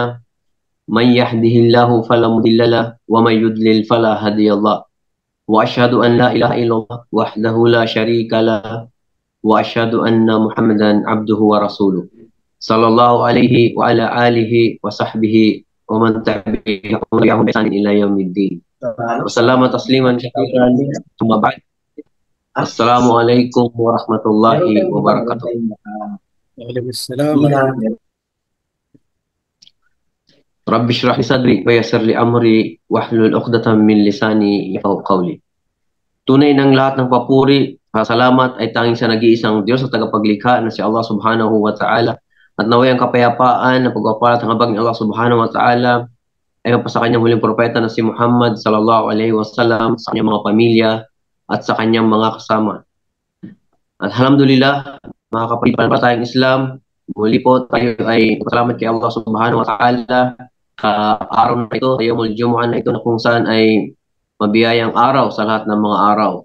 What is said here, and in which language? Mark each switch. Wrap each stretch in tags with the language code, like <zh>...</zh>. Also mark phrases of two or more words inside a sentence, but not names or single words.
<ar>من يهده الله فلا مضل له ومن يضلل فلا هادي له وأشهد أن لا إله إلا الله وحده لا شريك له وأشهد أن محمدا عبده ورسوله صلى الله عليه وعلى آله وصحبه ومن تبعهم بإحسان إلى يوم الدين وسلم تسليما كثيرا ثم بعد. السلام عليكم ورحمة الله وبركاته. Waalaikumsalam. رب اشرح لي صدري ويسر لي أمري واحلل عقدة من لساني يفقهوا قولي.</ar> <tl>Tunay ng lahat ng papuri, salamat ay tanging sa nag-iisang Diyos at tagapaglikha na si Allah</tl> <ar>سبحانه وتعالى.</ar> <tl>At naway ang kapayapaan na pagpapalat ng habag ni Allah</tl> <ar>سبحانه وتعالى</ar> <tl>ay sa kanyang huling propeta na si Muhammad</tl> <ar>صلى الله عليه وسلم,</ar> <tl>sa kanyang mga pamilya at sa kanyang mga kasama. Alhamdulillah, mga kapatid pa tayong Islam, muli po tayo ay salamat kay Allah</tl> <ar>سبحانه وتعالى</ar> <tl>araw na ito,</tl> <ar>يوم الجمعة</ar> <tl>na ito na kung saan ay mabiyayang araw sa lahat ng mga araw.</tl>